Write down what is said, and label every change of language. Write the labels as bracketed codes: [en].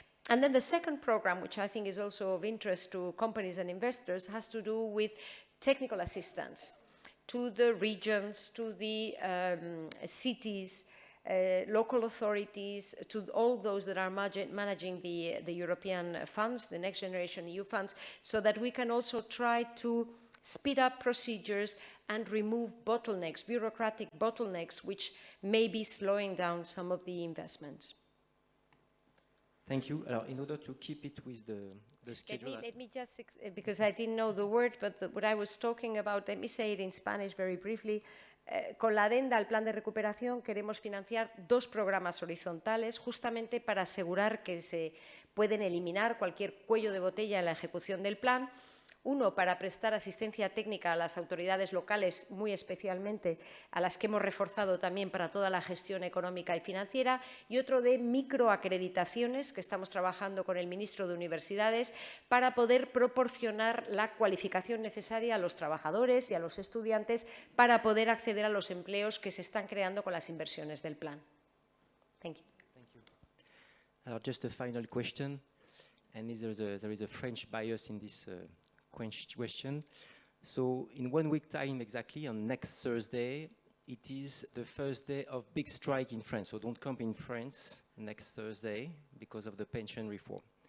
[en] And then the second program, which I think is also of interest to companies and investors, has to do with technical assistance to the regions, to the cities, local authorities, to all those that are managing the European funds, the Next Generation EU funds, so that we can also try to speed up procedures and remove bottlenecks, bureaucratic bottlenecks, which may be slowing down some of the investments. Thank you. In order to keep it with the schedule... Let me just, because I didn't know the word, but what I was talking about, let me say it in Spanish very briefly. [es] Con la adenda al plan de recuperación queremos financiar 2 programas horizontales justamente para asegurar que se pueden eliminar cualquier cuello de botella en la ejecución del plan. Uno, para prestar asistencia técnica a las autoridades locales, muy especialmente a las que hemos reforzado también para toda la gestión económica y financiera, y otro de microacreditaciones, que estamos trabajando con el ministro de Universidades, para poder proporcionar la cualificación necesaria a los trabajadores y a los estudiantes para poder acceder a los empleos que se están creando con las inversiones del plan. [en] Thank you. Thank you. Just a final question, and there is a French bias in this question. So in 1 week time exactly, on next Thursday, it is the first day of big strike in France. So don't come in France next Thursday because of the pension reform.